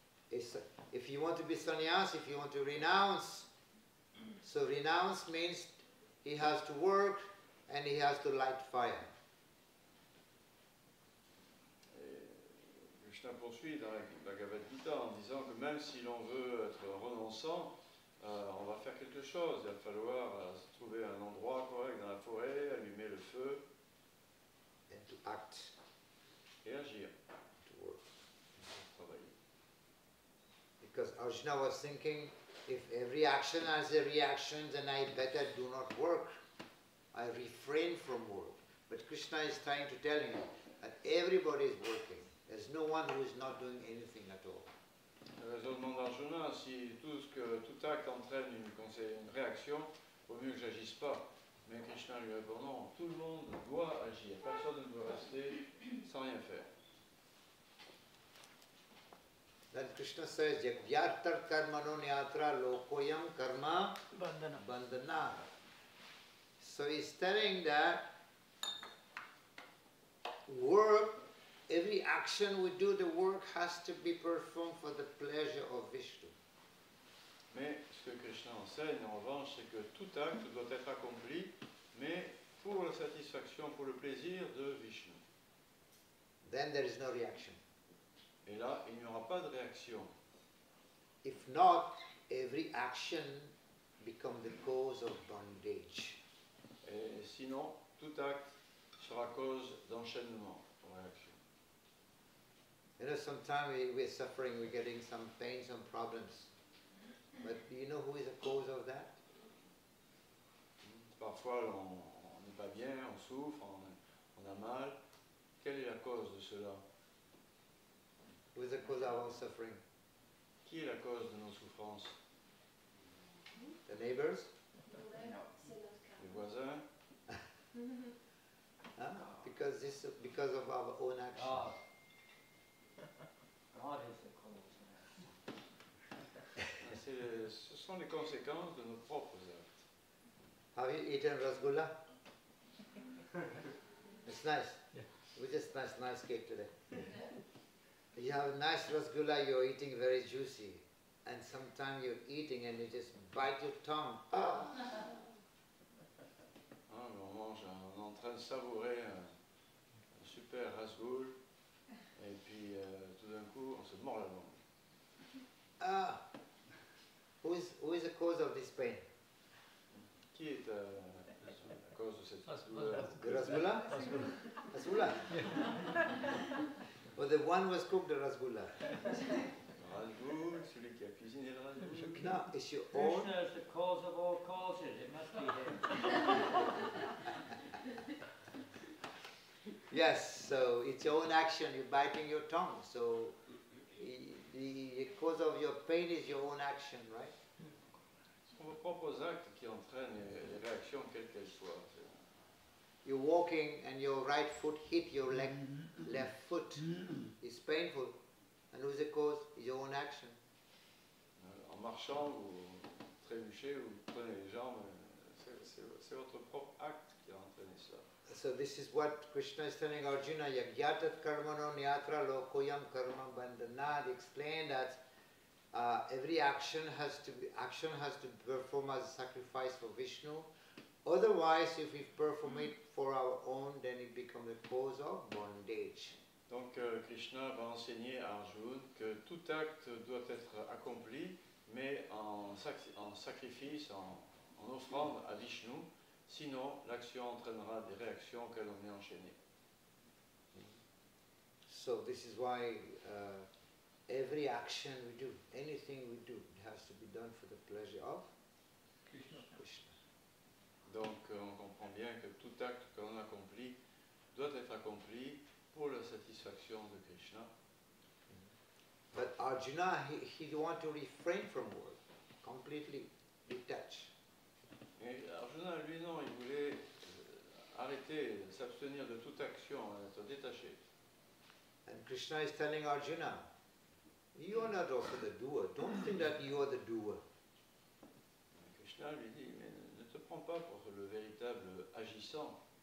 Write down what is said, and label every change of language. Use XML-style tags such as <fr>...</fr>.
<en>If you want to be sannyas, if you want to renounce, so renounce means he has to work and he has to light fire.</en> <fr>Et Krishna poursuit dans la Bhagavad Gita en disant que même si l'on veut être renonçant, on va faire quelque chose. Il va falloir trouver un endroit correct dans la forêt, allumer le feu.</fr> <en>And to act.</en> <fr>Et agir.</fr> <en>To work.</en> <fr>Travailler.</fr> <en>Because Arjuna was thinking, if every action has a reaction, then I better do not work. I refrain from work. But Krishna is trying to tell him that everybody is working. There's no one who is not doing anything at all.</en> <fr>Le raisonnement d'Arjuna, si tout acte entraîne une réaction, il vaut mieux que j'agisse pas. Mais Krishna lui répond non, tout le monde doit agir, personne ne doit rester sans rien faire.</fr> <en>Then Krishna says,</en> <sa>Yagyartar karmano nyatra lokoyam karma bandhana.</sa> <en>So he's telling that work, every action we do, the work has to be performed for the pleasure of Vishnu.</en> <fr>Mais ce que Krishna enseigne en revanche, c'est que tout acte doit être accompli, mais pour la satisfaction, pour le plaisir de Vishnu.</fr> <en>Then there is no reaction.</en> <fr>Et là, il n'y aura pas de réaction.</fr> <en>If not, every action becomes the cause of bondage.</en> <fr>Et sinon, tout acte sera cause d'enchaînement, de réaction.</fr> <en>You know, sometimes we're suffering, we're getting some pain, some problems. But do you know who is the cause of that?</en> <fr>Parfois, on n'est pas bien, on souffre, on a mal. Quelle est la cause de cela?</fr> <en>Who is the cause of our suffering?</en> <fr>Qui est la cause de nos souffrances?</fr> <en>The neighbors?</en> <fr>Les voisins? Huh?</fr> <en>Because of our own action. God is the cause.</en> <fr>Ce sont les conséquences de nos propres actes.</fr> <en>Have you eaten rasgulla? It's nice. Yeah. We just nice cake today. You have a nice rasgulla, you're eating very juicy. And sometimes you're eating and you just bite your tongue. Ah!</en> <fr>On est en train de savourer un super rasgoul, et puis tout d'un coup, on se mord la langue. Ah!</fr> <en>Who is the cause of this pain?</en> <fr>Qui est la cause de cette douleur?</fr> <en>The rasgulla? Rasgulla? Well, the one who has cooked the rasgulla.</en> <fr>Le rasgoul, celui qui a cuisiné le rasgoul.</fr> <en>No, it's your own. Krishna is the cause of all causes. It must be him. Yes, so it's your own action, you're biting your tongue. So the cause of your pain is your own action, right?</en> <fr>Ce sont vos propres actes qui entraînent les réactions, quelles qu'elles soient.</fr> <en>You're walking and your right foot hit your left foot. It's painful. And who's the cause? Is your own action.</en> <fr>En marchant, vous trébuchez, vous prenez les jambes, c'est votre propre acte qui a entraîné cela.</fr> <en>So this is what Krishna is telling Arjuna,</en> <sa>Yagyatat karmano nyatra lokoyam karma bandhanad.</sa> <en>He explained that every action has to be performed as a sacrifice for Vishnu. Otherwise, if we perform it for our own, then it becomes a cause of bondage.</en> <fr>Donc Krishna va enseigner à Arjuna que tout acte doit être accompli, mais en sacrifice, en offrande à Vishnu. Sinon, l'action entraînera des réactions auxquelles on est enchaîné.</fr> <en>So this is why every action we do, anything we do, it has to be done for the pleasure of Krishna.</en> <fr>Donc on comprend bien que tout acte que l'on accomplit doit être accompli pour la satisfaction de Krishna.</fr> <en>But Arjuna, he want to refrain from work, completely detach.</en> <fr>Et Arjuna, lui, non, il voulait arrêter, s'abstenir de toute action, être détaché.</fr> <en>And Krishna is telling Arjuna, you are not also the doer. Don't think that you are the doer.</en> <fr>Krishna lui dit, mais ne te prends pas pour le véritable agissant.</fr>